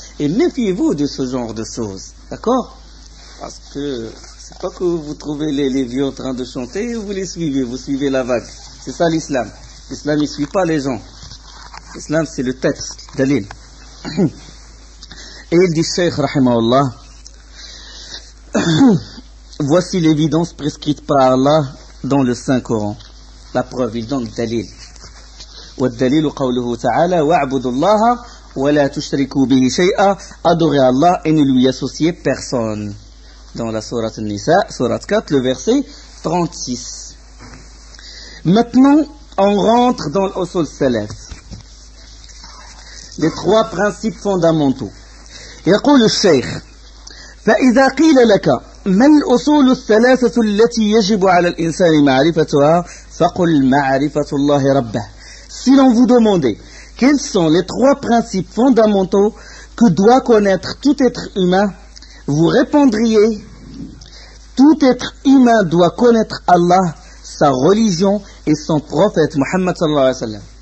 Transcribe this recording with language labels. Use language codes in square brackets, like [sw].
[fr] Et méfiez-vous de ce genre de choses, d'accord? Parce que c'est pas que vous trouvez les vieux en train de chanter et vous les suivez, vous suivez la vague. C'est ça l'islam. L'islam ne suit pas les gens. L'islam c'est le texte, dalil. Et il dit Cheikh rahimahullah, voici l'évidence prescrite par Allah dans le Saint-Coran. La preuve, il donne dalil. [ar] والدليل قوله تعالى واعبدوا الله ولا تشركوا به شيئا, [fr] adorez Allah et ne lui associez personne. Dans la sourate An-Nisa, sourate 4, le verset 36. Maintenant, on rentre dans l'usul salaf. Les trois principes fondamentaux. [ar] يقول الشيخ فإذا قيل لك ما الأصول الثلاثة التي يجب على الإنسان معرفتها فقل معرفة الله ربه. [fr] Si l'on vous demandait quels sont les trois principes fondamentaux que doit connaître tout être humain, vous répondriez tout être humain doit connaître Allah, sa religion et son prophète Muhammad sallallahu alayhi wa sallam.